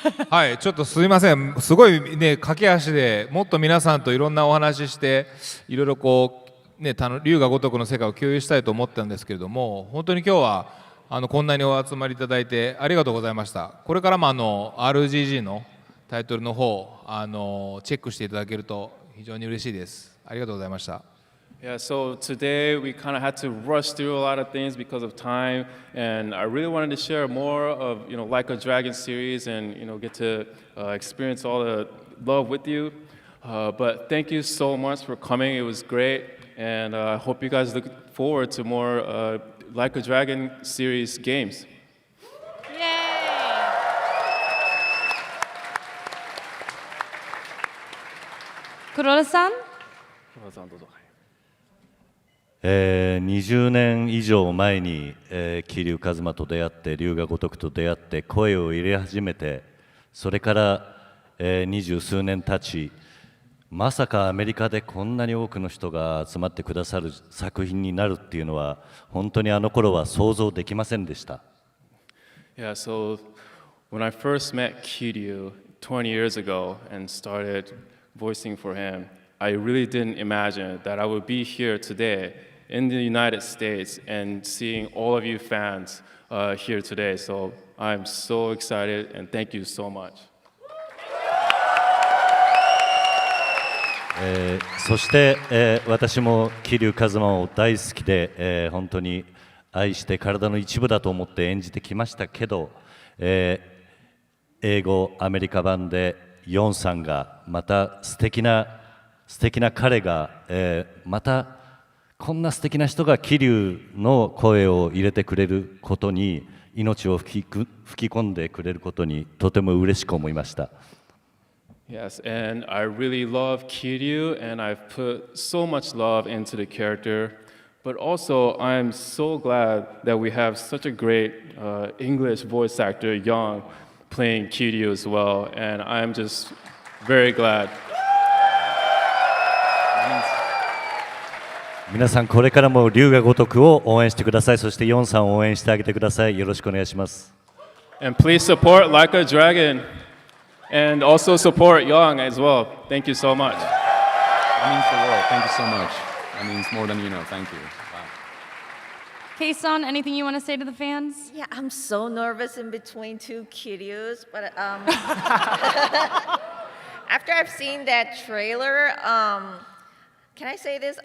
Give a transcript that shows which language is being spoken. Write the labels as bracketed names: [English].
[Japanese] はい、ちょっとすいません、すごいね、駆け足でもっと皆さんといろんなお話しして、いろいろこう、ね、龍が如くの世界を共有したいと思ったんですけれども、本当に今日はこんなにお集まりいただいてありがとうございました。これからもRGG のタイトルの方チェックしていただけると非常に嬉しいです。ありがとうございました。 [English] Yeah, so today we kind of had to rush through a lot of things because of time, and I really wanted to share more of, Like a Dragon series and, get to experience all the love with you. But thank you so much for coming. It was great, and I hope you guys look forward to more Like a Dragon series games. Yay! Kuroda-san? [Japanese] 20年以上前に、桐生一馬と出会って龍が如くと出会って声を入れ始めて、それから、20数年経ち、まさかアメリカでこんなに多くの人が集まってくださる作品になるっていうのは本当にあの頃は想像できませんでした。 [English] Yeah, so when I first met Kiryu 20 years ago and started voicing for him, I really didn't imagine that I would be here today in the United States and seeing all of you fans here today. So I'm so excited and thank you so much. [Japanese] そして、私も桐生一馬を大好きで、本当に愛して体の一部だと思って演じてきましたけど、英語アメリカ版でヨンさんがまた素敵な彼が、またこんな素敵な人が桐生の声を入れてくれることに命を吹き込んでくれることにとても嬉しく思いました。 [English] Yes, and I really love Kiryu, and I've put so much love into the character. But also, I'm so glad that we have such a great English voice actor, Young, playing Kiryu as well. And I'm just very glad. [Japanese] 皆さんこれからも龍が如くを応援してください。そしてヨンさんを応援してあげてください。よろしくお願いします。 [English] And please support Like a Dragon. And also support Young as well. Thank you so much. That means the world. Thank you so much. That means more than you know. Thank you. Wow. Kei-san, anything you want to say to the fans? Yeah, I'm so nervous in between two Kiryus, but after I've seen that trailer, can I say this?